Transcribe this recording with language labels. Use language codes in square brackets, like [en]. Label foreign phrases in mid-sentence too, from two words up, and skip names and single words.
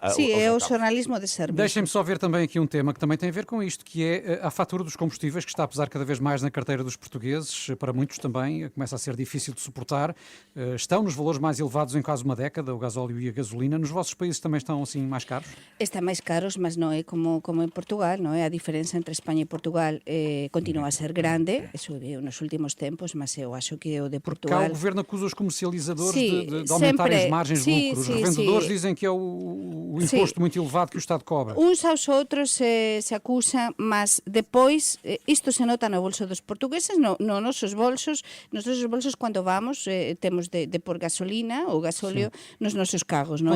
[pt] Sim, é o João Carlos. jornalismo de serviço. Deixem-me só ver também aqui um tema que também tem a ver com isto, que é a fatura dos combustíveis, que está a pesar cada vez mais na carteira dos portugueses. Para muitos também começa a ser difícil de suportar. Estão nos valores mais elevados em quase uma década, o gasóleo e a gasolina. Nos vossos países também estão assim mais caros? [gl] Están máis caros, mas non é como en Portugal, non é? A diferenza entre España e Portugal continua a ser grande, eso é nos últimos tempos, mas eu acho que o de [pt] Porque cá [gl] Portugal... [pt] o governo acusa os comercializadores Sim, de aumentarem sempre. as margens de Sim, lucro. Os sim, revendedores sim. dizem que é o imposto muito elevado que o Estado cobra. [gl] Uns aos outros se acusan, mas depois isto se nota no bolso dos portugueses, nos nosos bolsos cando vamos temos de pôr gasolina ou gasóleo nos nosos carros, non é?